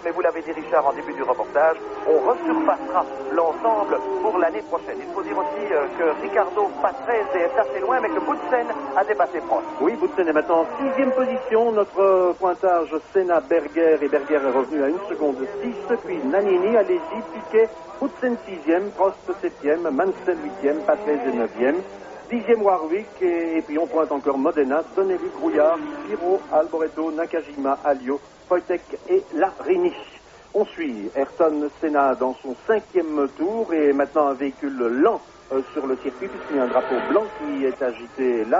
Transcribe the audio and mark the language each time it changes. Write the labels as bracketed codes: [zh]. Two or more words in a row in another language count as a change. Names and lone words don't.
[fr] Mais vous l'avez dit Richard en début du reportage, on resurfacera l'ensemble pour l'année prochaine. Il faut dire aussi que Riccardo Patrese est assez loin, mais que Boutsen a dépassé Prost. Oui, Boutsen est maintenant en 6e position. Notre pointage Senna, Berger, et Berger est revenu à 1 seconde 6. Puis Nannini, Alesi, Piquet, Boutsen 6e, Prost 7e, Mansell 8e, Patrese 9e, 10e Warwick, et puis on pointe encore Modena, Tonelli, Brouillard, Giro, Alboreto, Nakajima, Alio, Wojtek et Larini. On suit Ayrton Senna dans son 5e tour et maintenant un véhicule lent sur le circuit puisqu'il y a un drapeau blanc qui est agité là.